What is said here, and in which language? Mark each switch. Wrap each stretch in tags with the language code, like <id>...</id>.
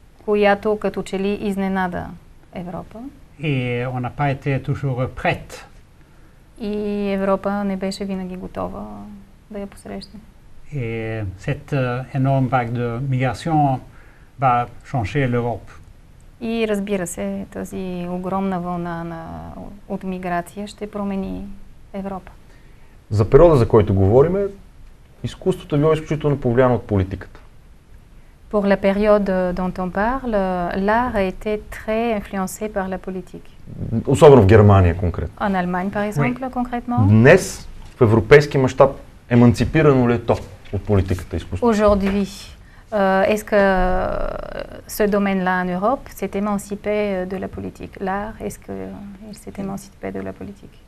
<bg>Която като че ли изненада Европа.</bg> <fr>Et on n'a pas été toujours prête.</fr> <bg>И Европа не беше винаги готова да я посрещне.</bg> <fr>Et cette énorme vague de migration va changer l'Europe.</fr> <bg>И разбира се, тази огромна вълна от миграция ще промени Европа. За периода, за който говорим, изкуството е било изключително повлияно от политиката.</bg> <fr>Pour la période dont on parle, l'art a été très influencé par la politique.</fr> <bg>Особено в Германия конкретно.</bg> <fr>En Allemagne, par exemple, concrètement.</fr> <bg>Днес, в европейски мащаб, еманципирано ли е то от политиката изкуство?</bg> <fr>Aujourd'hui, est-ce que ce domaine-là en Europe s'est émancipé de la politique? L'art, est-ce qu'il s'est émancipé de la politique?</fr>